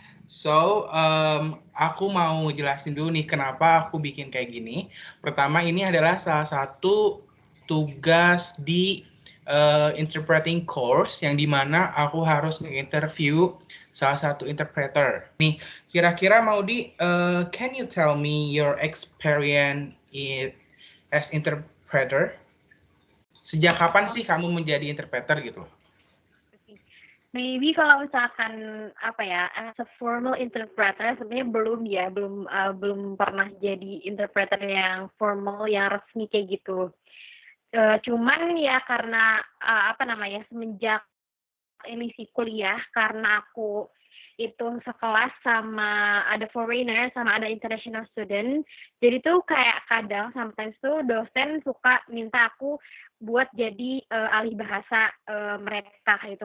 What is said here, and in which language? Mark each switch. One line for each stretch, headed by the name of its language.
Indonesian: So, aku mau jelasin dulu nih kenapa aku bikin kayak gini. Pertama, ini adalah salah satu tugas di interpreting course yang dimana aku harus nge-interview salah satu interpreter. Nih, kira-kira
English: Maudi, can you tell me your experience as interpreter?
Indonesian: Sejak kapan sih kamu menjadi interpreter gitu? Maybe kalau misalkan apa ya,
English: as a formal interpreter
Indonesian: sebenarnya belum ya, belum pernah jadi interpreter yang formal, yang resmi kayak gitu. Cuman ya karena apa namanya, semenjak ini sih kuliah, karena aku itu sekelas sama ada foreigner sama ada international student, jadi tuh kayak kadang sometimes tuh dosen suka minta aku buat jadi alih bahasa mereka itu.